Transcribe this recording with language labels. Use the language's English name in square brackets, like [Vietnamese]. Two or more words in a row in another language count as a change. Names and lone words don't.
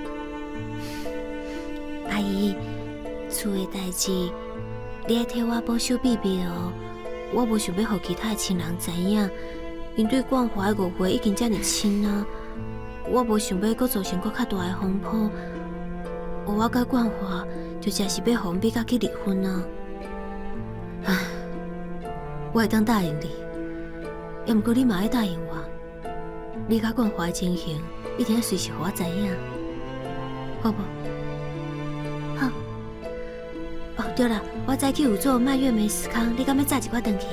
[Min Nan Chinese] 阿姨，厝的代志，你爱替我保守秘密哦。我无想要互其他的亲人知影，因对冠华的误会已经这么深啊，我无想要搁造成搁较大的风波。我甲冠华就真是要互逼甲去离婚啊！唉，我会当答应你，要毋过你嘛要答应我，你甲冠华的情形一定要随时互我知影，好不？好。哦，对了，我早起有做蔓越莓司康，你敢要炸一寡回去？